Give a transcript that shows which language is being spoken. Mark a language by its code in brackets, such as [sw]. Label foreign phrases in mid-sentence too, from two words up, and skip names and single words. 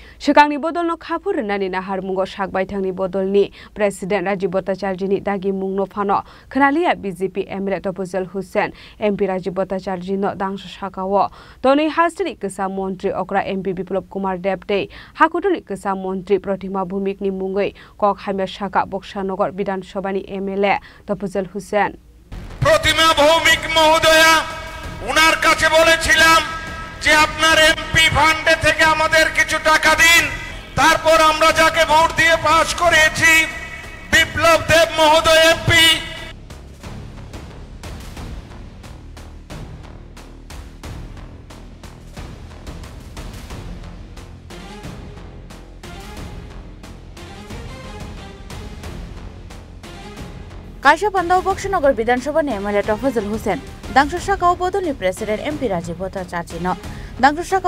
[trp] Shikangni bodolno khapur nani nahar mungo shakbaithangni bodolni President Rajiv Bhattacharjini dagi mungno phano khnalia BJP MLA Tofazal Hussain MP Rajiv Bhattacharji no dangso shakao toni hastri kisa montri okra MP Biplop Kumar Debte hakutuni kisa montri Pratima Bhumikni mungoi kok haimya shaka Boksanagar Bidhan Sabhani MLA Tofazal Hussain [bn] Pratima Bhumik মহোদয়া উনার কাছে বলেছিলাম যে আপনার এমপি ফান্ডে থেকে আমাদের কিছু টাকা দিন তারপর আমরা যাকে ভোট দিয়ে পাস করেছি বিপ্লব দেব মহোদয় এমপি [trp] কাশা পান্ডাও বক্সনগর বিধানসভা এমএলএ তফাজল হোসেন দাংশো শাখাও বদলি প্রেসিডেন্ট এমপি রাজীব ভট্টাচার্য দাংশো শাখাও